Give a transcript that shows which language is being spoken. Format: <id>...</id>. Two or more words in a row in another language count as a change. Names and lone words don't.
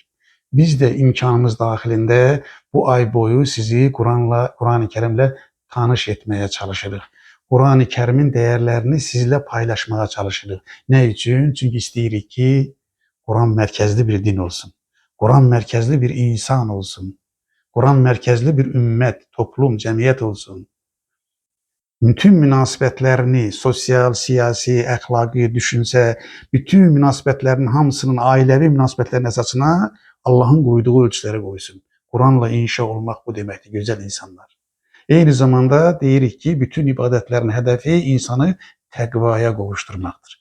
<tr>Biz de imkanımız dahilinde bu ay boyu sizi Kur'an-ı Kerim'le tanış etmeye çalışırıq. Kur'an-ı Kerim'in değerlerini sizle paylaşmaya çalışırıq. Ne için? Çünkü isteyirik ki Kur'an merkezli bir din olsun. Kur'an merkezli bir insan olsun. Kur'an merkezli bir ümmet, toplum, cemiyet olsun.</tr> <az>Bütün münasibətlərini, sosial, siyasi, əxlaqi, düşünsə, bütün münasibətlərin hamısının ailəvi münasibətlərin əsasına Allah'ın qoyduğu ölçüləri qoysun. Kur'anla inşa olmaq bu deməkdir, gözəl insanlar. Eyni zamanda deyirik ki, bütün ibadətlərin hədəfi insanı təqvaya qovuşturmaqdır.</az>